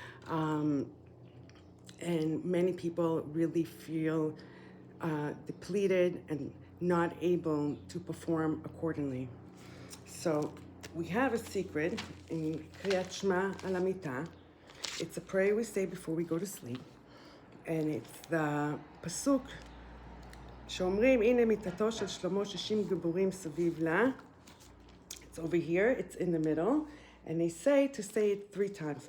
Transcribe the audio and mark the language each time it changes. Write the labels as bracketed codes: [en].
[en] And many people really feel depleted and not able to perform accordingly. So we have a secret in Kriyat Shema al Hamita. It's a prayer we say before we go to sleep. And it's the pasuk [he] שאומרים הנה מיתתו של שלמה 60 גיבורים סביב לה. [en] It's over here, it's in the middle, and they say to say it 3 times.